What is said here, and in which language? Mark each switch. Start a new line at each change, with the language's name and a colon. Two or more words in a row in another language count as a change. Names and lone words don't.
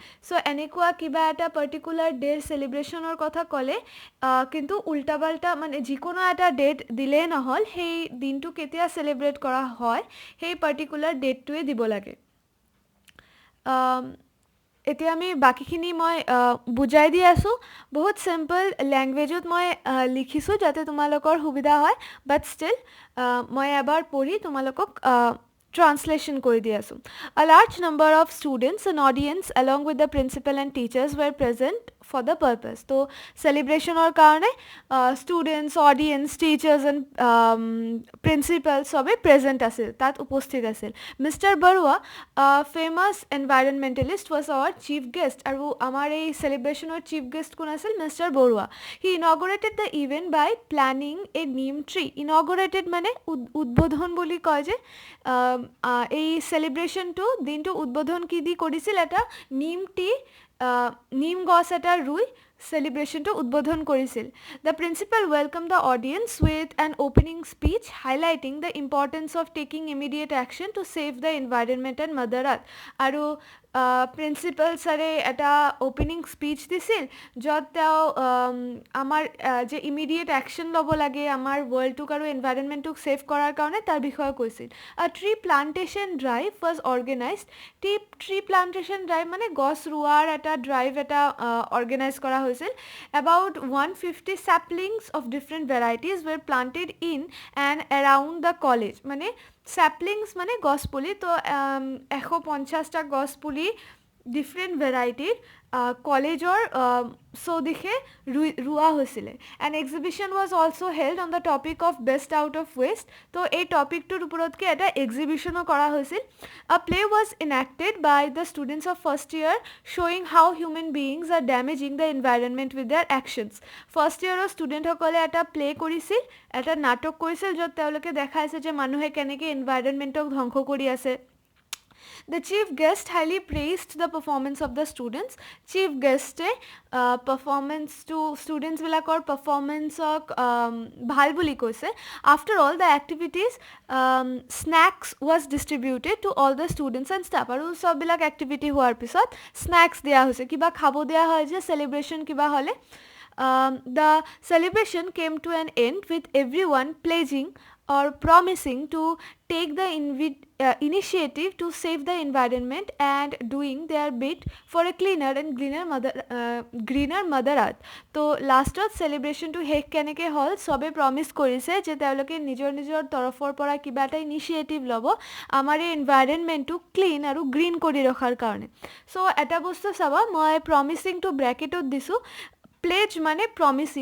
Assamese: চ' এনেকুৱা কিবা এটা
English: particular der celebrationৰ
Assamese: কথা ক'লে কিন্তু উল্টা মানে যিকোনো এটা ডেট দিলেই নহ'ল, সেই দিনটো কেতিয়া চেলিব্ৰেট কৰা হয় সেই
English: particular dateটোৱে
Assamese: দিব লাগে। এতিয়া আমি বাকীখিনি মই বুজাই দি আছোঁ, বহুত
English: simple languageত
Assamese: মই লিখিছোঁ যাতে তোমালোকৰ সুবিধা হয়,
English: but still
Assamese: মই এবাৰ পঢ়ি তোমালোকক Translation কৰি দি আছোঁ।
English: A large number of students and audience along with the principal and teachers were present for the purpose.
Assamese: তো সেলিব্রেশনৰ কাৰণে
English: students, audience, teachers and principal
Assamese: চবেই প্ৰেজেণ্ট আছিল, তাত উপস্থিত আছিল।
English: Mister Barua famous environmentalist was our chief guest,
Assamese: আৰু আমাৰ এই চেলিব্ৰেশ্যনৰ
English: chief guest
Assamese: কোন আছিল? মিষ্টাৰ বৰুৱা।
English: He inaugurated the event by planting a neem tree.
Assamese: ইনগৰেটেড মানে উদ্বোধন বুলি কয় যে, এই চেলিব্ৰেশ্যনটো দিনটো উদ্বোধন কি দি কৰিছিল? এটা নিম গছ এটা ৰুই চেলিব্ৰেশ্যনটো উদ্বোধন কৰিছিল।
English: The principal welcome the audience with an opening speech highlighting the importance of taking immediate action to save the environment and mother earth.
Assamese: আৰু প্ৰিন্সিপাল ছাৰে এটা
English: opening speech
Assamese: দিছিল, য'ত তেওঁ আমাৰ যে
English: immediate action
Assamese: ল'ব লাগে আমাৰ ৱৰ্ল্ডটোক আৰু এনভাইৰনমেণ্টটোক ছেভ কৰাৰ কাৰণে তাৰ বিষয়ে কৈছিল।
English: tree plantation drive was organized. tree plantation drive
Assamese: মানে গছ ৰোৱাৰ এটা ড্ৰাইভ এটা অৰ্গেনাইজ কৰা হৈছিল।
English: About 150 saplings of different varieties were planted in and around the college.
Assamese: মানে saplings মানে গছ পুলি, তো 150টা গছ পুলি
English: different varietyৰ
Assamese: কলেজৰ চৌদিশে ৰোৱা হৈছিলে।
English: An exhibition was also held on the topic of best out of waste.
Assamese: তো এই টপিকটোৰ ওপৰতকৈ এটা এক্সিবিশ্যনো কৰা হৈছিল।
English: A play was enacted by the students of first year showing how human beings are damaging the environment with their actions. first yearৰ studentsকলে
Assamese: এটা প্লে কৰিছিল, এটা নাটক কৰিছিল, য'ত তেওঁলোকে দেখাইছে যে মানুহে কেনেকৈ এনভাইৰনমেণ্টক ধ্বংস কৰি আছে।
English: The chief guest highly praised the performance of the students. Chief guest
Assamese: পাৰফৰমেন্স টু ষ্টুডেণ্টছ বিলাকৰ পাৰফৰমেন্স ভাল বুলি কৈছে.
English: After all the activities, snacks was distributed to all the students and staff.
Assamese: আৰু সব বিলাক এক্টিভিটি হোৱাৰ পিছত স্নেক্স দিয়া হৈছে, কিবা খাবো দিয়া হয় যে চেলিব্ৰেশ্যন কিবা হ'লে.
English: The celebration came to an end with everyone pledging or promising to take the initiative to save the environment and doing their bit for a cleaner and greener mother earth.
Assamese: তো লাষ্টত চেলিব্ৰেশ্যনটো শেষ কেনেকৈ হ'ল, চবে প্ৰমিছ কৰিছে যে তেওঁলোকে নিজৰ নিজৰ তৰফৰ পৰা কিবা এটা ইনিচিয়েটিভ ল'ব আমাৰ এই এনভাইৰনমেণ্টটো ক্লিন আৰু গ্ৰীণ কৰি ৰখাৰ কাৰণে। চ' এটা বস্তু চাবা, মই প্ৰমিছিংটো ব্ৰেকেটত দিছোঁ। প্লেজ মানে প্ৰমিছিং।